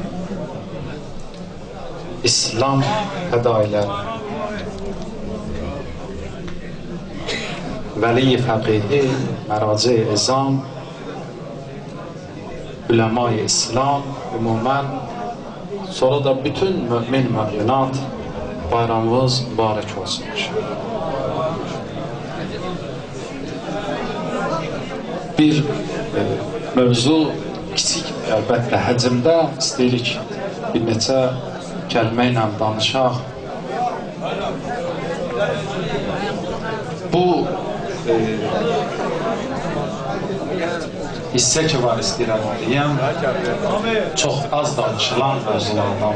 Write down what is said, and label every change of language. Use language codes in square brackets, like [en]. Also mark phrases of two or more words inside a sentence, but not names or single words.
[tr] İslam fedailer, Veli-i Fakihi, Meraci-i İzam, Ulema-i İslam, umumen sonra da bütün mümin müminat bayramımız mübarek olsun. [az] Bir mövzu kiçik əlbəttə həcmdə istəyirik bir neçə kəlmə ilə danışaq. Bu hissə ki var istəyirəm deyəm, çox az danışılan mövzulardan.